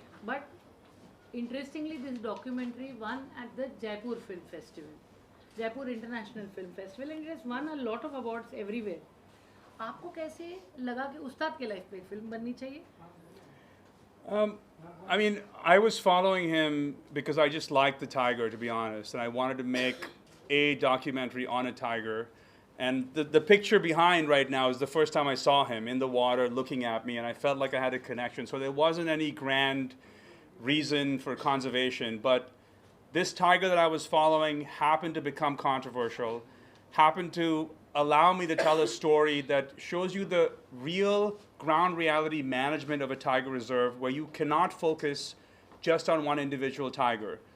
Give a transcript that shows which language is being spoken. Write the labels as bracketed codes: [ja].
[en] But interestingly, this documentary won at the Jaipur Film Festival, Jaipur International Film Festival, and it has won a lot of awards everywhere. [hi] आपको कैसे लगा कि उस्ताद के life पे film बननी चाहिए? [en] I mean, I was following him because I just liked the tiger, to be honest, and I wanted to make a documentary on a tiger. And the picture behind right now is the first time I saw him in the water looking at me, and I felt like I had a connection. So there wasn't any grand reason for conservation, but this tiger that I was following happened to become controversial, happened to allow me to tell a story that shows you the real ground reality management of a tiger reserve, where you cannot focus just on one individual tiger.